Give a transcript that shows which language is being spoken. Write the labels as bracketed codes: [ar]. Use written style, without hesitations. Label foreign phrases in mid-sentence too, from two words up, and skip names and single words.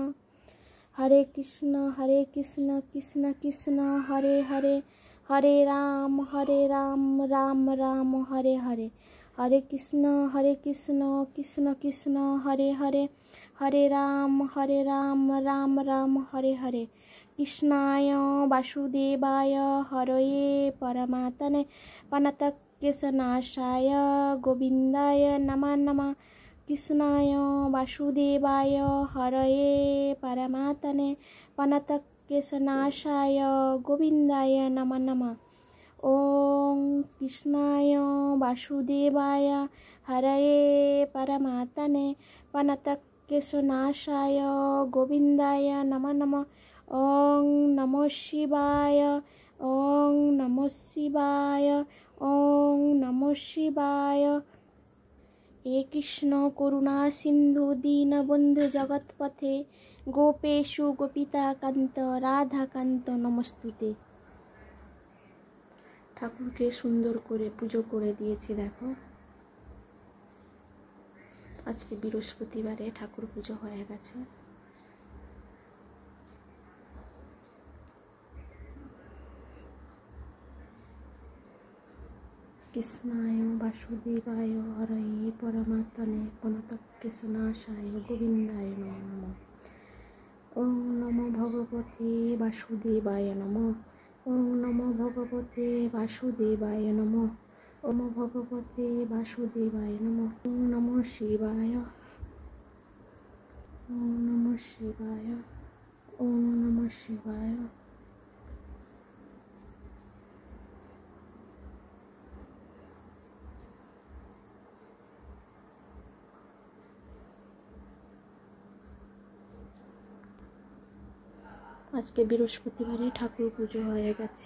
[sa] হরে কৃষ্ণ কৃষ্ণ কৃষ্ণ হরে হরে, হরে রাম রাম রাম হরে হরে। হরে কৃষ্ণ কৃষ্ণ কৃষ্ণ হরে হরে, হরে রাম রাম রাম হরে হরে। কৃষ্ণায় বাসুদেবায় হরয়ে পরমাত্মনে প্রণতক্লেশনাশায় গোবিন্দায় নমঃ নমঃ। কৃষ্ণায় বাসুদেবায় হরয়ে পরমাত্মনে প্রণতক্লেশনাশায় গোবিন্দায় নমঃ নমঃ। ওং কৃষ্ণায় বাসুদেবায় হরয়ে পরমাত্মনে প্রণতক্লেশনাশায় গোবিন্দায় নমঃ নমঃ। ওং নমঃ শিবায়, ওং নমঃ শিবায়, ওং নমঃ শিবায়। হে কৃষ্ণ করুণা সিন্ধু দীনবন্ধু জগৎপথে গোপেশু গোপিকান্ত রাধাকান্ত নমস্তুতে। [bn] ঠাকুরকে সুন্দর করে পুজো করে দিয়েছি দেখো। আজকে বৃহস্পতিবারে ঠাকুর পুজো হয়ে গেছে। [sa] কৃষ্ণায় বাসুদেবায় হরয়ে পরমাত্মনে প্রণতক্লেশনাশায় গোবিন্দায় নমঃ নমঃ। ওং নমো ভগবতে বাসুদেবায় নমঃ। ওং নমো ভগবতে বাসুদেবায় নমঃ। ওম ভগবতে বাসুদেবায় নমঃ। ওং নমঃ শিবায়, ওং নমঃ শিবায়, ওং নমঃ শিবায়। [bn] আজকে বৃহস্পতিবারে ঠাকুর পুজো হয়ে গেছে।